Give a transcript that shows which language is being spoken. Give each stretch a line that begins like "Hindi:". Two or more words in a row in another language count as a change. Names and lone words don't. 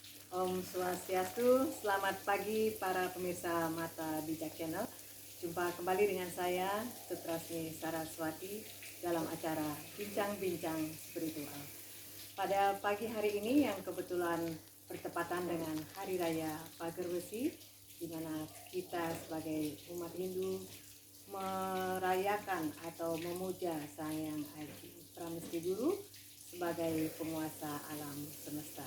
Balinese: Om Swastiastu,
Indonesian: selamat pagi para pemirsa Mata Bijak Channel. Jumpa kembali dengan saya, Sutrasmi Saraswati, dalam acara Bincang-Bincang Spiritual. Pada pagi hari ini yang kebetulan bertepatan dengan Hari Raya Pager Besi, di mana kita sebagai umat Hindu merayakan atau memuja Sang Hyang Adi Pramesti Guru sebagai penguasa alam semesta.